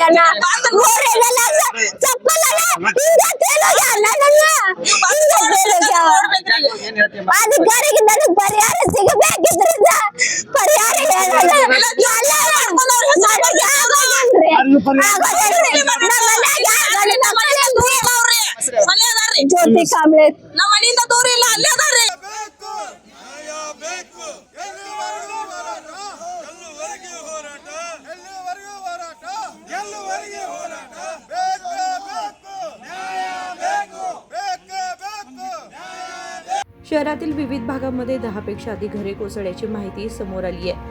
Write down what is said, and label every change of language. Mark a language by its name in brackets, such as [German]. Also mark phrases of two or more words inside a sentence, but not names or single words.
[Kannada] 3 ಲಕ್ಷ ಚಪ್ಪಲಲ್ಲ ಹಿಂಗ ತೇಲೋಗ್ಯಾವ ನನ್ನ ಅಧಿಕಾರಿಗೆ ನನಗ್ ಪರಿಹಾರ ಸಿಗಬೇಕಿದ್ರಿಂದ ಪರಿಹಾರ ಹೇಳಲ್ಲ. ಜ್ಯೋತಿ ಕಾಂಬ್ಳೆ ನಮ್ಮ ಮನೆಯಿಂದ ದೂರ ಇಲ್ಲ, ಅಲ್ಲೇ ಅದಾರ್ರಿ. [Marathi] शहरातील विविध भागांमध्ये 10 पेक्षा अधिक घरे कोसळल्याची माहिती समोर आली आहे.